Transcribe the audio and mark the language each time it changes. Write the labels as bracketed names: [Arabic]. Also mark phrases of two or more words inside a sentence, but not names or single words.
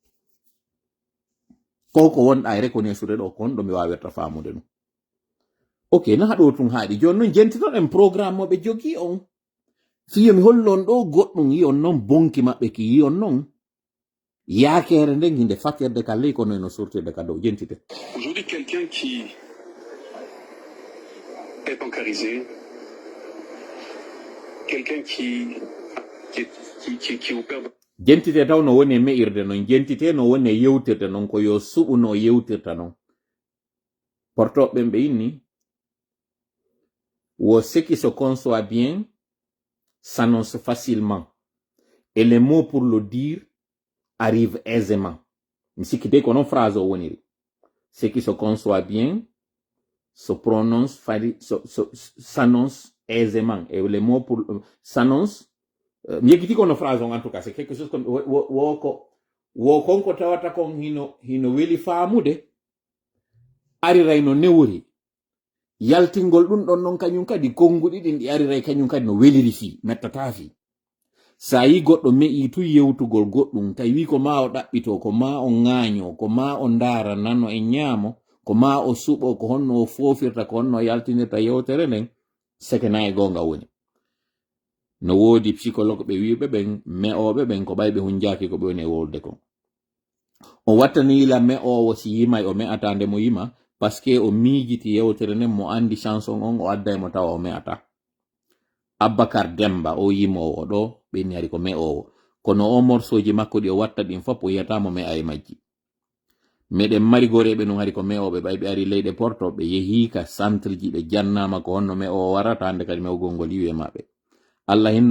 [Fula] ko wonɗa e reconnaissude ɗo ko honɗo mi wawirta famude ɗum ok na ɗo tun haaɗi joni noon jentitoɗen en programme mo ɓe jogi on fiyo mi hollon ɗo goɗɗum yi on noon bonki maɓɓe ki yi on noon yaakere nden hinde fakkerde ka ley kono eno sortirde ka dow jentite [French] aujourd'hui quelqu'un qui est bancarisé, quelqu'un qui opère. [Fula] Jentite taw no woni me'irde non jentite no woni yewtirde non ko yo suɓu no yewtirta non portoɓe ɓe inni wo [French] ce qui se conçoit bien s'annoncent facilement et les mots pour le dire arrivent aisément. Ce qui se conçoit bien se prononce, s'annonce aisément. Et les mots pour s'annonce, phrase en tout cas, c'est quelque chose comme [Fula] ko tawata kon hino weli faamude ariray no newri yaltingol ɗum ɗon non kañum kadi konguɗi ɗin ɗi ariray kañum kadi no weliri fi mettata fi sa yi goɗɗo me'i tu yewtugol goɗɗum tawi ko ma o ɗaɓɓito ko ma o ŋaaño ko ma o ndaara nano e ñaamo ko ma o suɓo ko honno o foofirta ko honno o yaltinirta yewtere nden sekena e gonga woni no woodi psychologue ɓe wiɓe ɓen me'oɓe ɓen ko ɓayɓe hunjaki ko ɓe woni e wolde kon o wattanila me'owo si yima o me'ata nde mo yima [French] parce que [Fula] o miijiti yewtere nden mo andi chanson on o adday mo tawa o me'ata Abakar Demba o yimowo ɗo ɓeni hari ko me'owo kono o morsoji makko ɗi o watta ɗin fop o yiyatamo me'a e majji meɗen mari goreɓe non hari ko me'oɓe ɓayɓe ari leyɗe porto ɓe yehi ka centre ji ɓe jannama ko honno me'owo warata hande kadi mewgol ngol yiwe maɓɓe Allah hinno